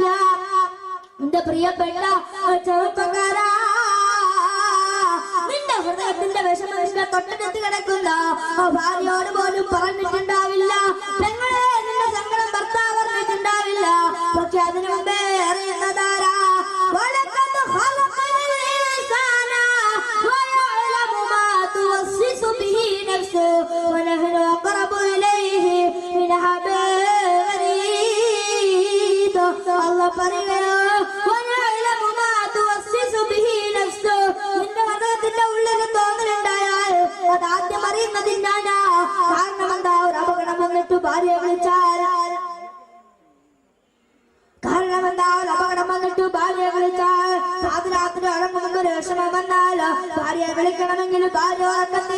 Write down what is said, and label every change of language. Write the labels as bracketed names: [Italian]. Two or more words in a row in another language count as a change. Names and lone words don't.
[Malayalam] നിന്റെ പ്രിയപ്പെട്ട ചെറുപ്പക്കാരാ, നിന്റെ ഹൃദയത്തിന്റെ വിഷമം നിന്റെ തൊട്ടടുത്ത് കിടക്കുന്ന ഭാര്യയോട് പോലും പറഞ്ഞിട്ടുണ്ടാവില്ല. പെങ്ങളെ, നിന്റെ സങ്കടം ഭർത്താവ് പറഞ്ഞിട്ടുണ്ടാവില്ല. പക്ഷെ അതിനു മുമ്പേ അറിയുന്നതാരാ, [Arabic] ونحن أقرب إليه من حبل الوريد. الله പറയുകയാ, ونعلم ما توسوس به نفسه. [Malayalam] നിന്റെ ഹൃദയത്തിന്റെ ഉള്ളിൽ തോന്നലുണ്ടായാൽ അത് ആദ്യം അറിയുന്നത് ഞാനാ. കാരണം എന്താ, ഒരു അപകടം വന്നിട്ട് ഭാര്യയെ വിളിച്ചാൽ, കാരണം എന്താ, ഒരു അപകടം വന്നിട്ട് ഭാര്യയെ വിളിച്ചാൽ, പാതിരാത്രി ഉറങ്ങുമെന്നൊരു വിഷമം വന്നാൽ ഭാര്യയെ വിളിക്കണമെങ്കിൽ ഭാര്യ ഉറക്കത്തില്ല.